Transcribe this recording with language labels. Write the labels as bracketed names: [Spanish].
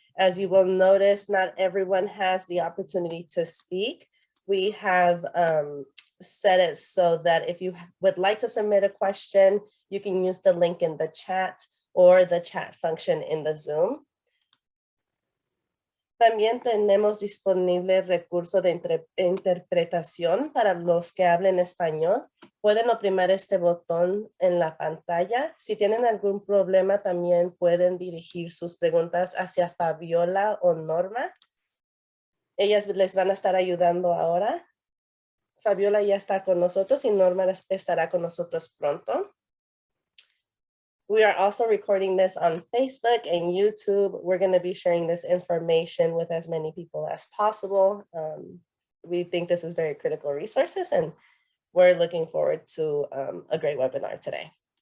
[English] As you will notice, not everyone has the opportunity to speak. We have set it so that if you would like to submit a question, you can use the link in the chat or the chat function in the Zoom. [Spanish] También tenemos disponible el recurso de interpretación para los que hablen español. Pueden oprimir este botón en la pantalla. Si tienen algún problema, también pueden dirigir sus preguntas hacia Fabiola o Norma. Ellas les van a estar ayudando ahora. Fabiola ya está con nosotros y Norma estará con nosotros pronto. [English] We are also recording this on Facebook and YouTube. We're going to be sharing this information with as many people as possible. We think this is very critical resources, and we're looking forward to a great webinar today.